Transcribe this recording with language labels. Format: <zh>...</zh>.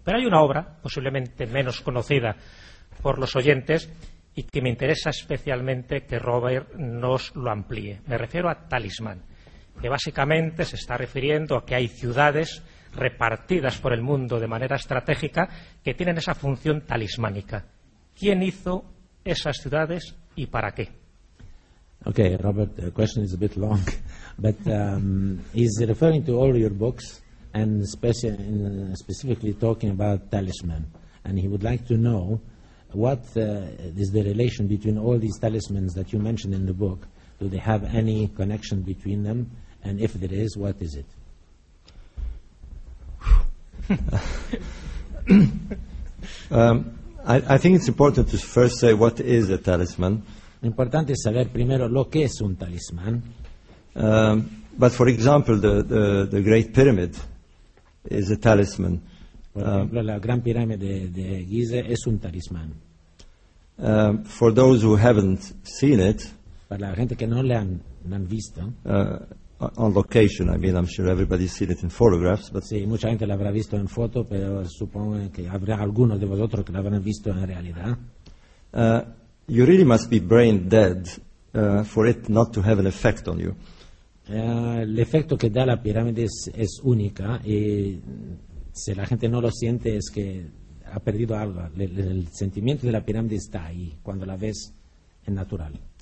<es>Pero hay una obra, posiblemente menos conocida por los oyentes, y que me interesa especialmente que Robert nos lo amplíe. Me refiero a Talismán, que básicamente se está refiriendo a que hay ciudades repartidas por el mundo de manera estratégica que tienen esa función talismánica. ¿Quién hizo esas ciudades y para qué?</es> <en>Okay, Robert, the question is a bit long, but he's referring to all your books and specifically talking about talisman. And he would like to know what is the relation between all these talismans that you mentioned in the book. Do they have any connection between them? And if there is, what is it? I think it's important to first say what is a talisman.</en> <es>Importante saber primero lo que es un talismán.</es> <en>But for example, the Great Pyramid is a talisman.</en> <es>Por ejemplo, la Gran Pirámide de Gizeh es un talismán.</es> <en>For those who haven't seen it,</en> <es>para la gente que no le han visto,</es> <en>on location, I mean, I'm sure everybody's seen it in photographs. But</en> <es>sí, mucha gente la habrá visto en foto, pero supongo que habrá algunos de vosotros que la habrán visto en realidad.</es> <en>You really must be brain dead for it not to have an effect on you.</en> <es>El efecto que da la pirámide es única y si la gente no lo siente es que ha perdido algo. El sentimiento de la pirámide está ahí cuando la ves en natural.</es>